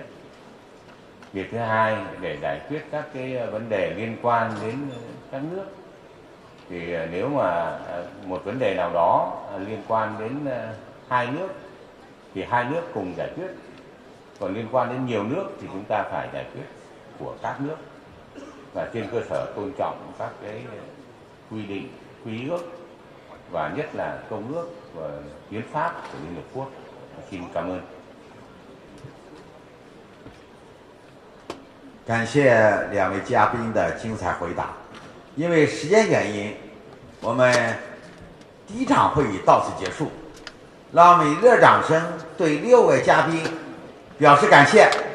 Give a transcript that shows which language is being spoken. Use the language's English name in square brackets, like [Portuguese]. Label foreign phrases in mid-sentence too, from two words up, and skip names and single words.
[Vietnamese] Việc thứ hai, để giải quyết các cái vấn đề liên quan đến các nước, thì nếu mà một vấn đề nào đó liên quan đến hai nước thì hai nước cùng giải quyết, còn liên quan đến nhiều nước thì chúng ta phải giải quyết của các nước và trên cơ sở tôn trọng các cái quy định, quy ước và nhất là công ước và hiến pháp của Liên Hợp Quốc. Xin cảm ơn. [Chinese] 感谢2位嘉宾的精彩回答。因为时间原因，我们第一场会议到此结束。让我们以热掌声对6位嘉宾表示感谢。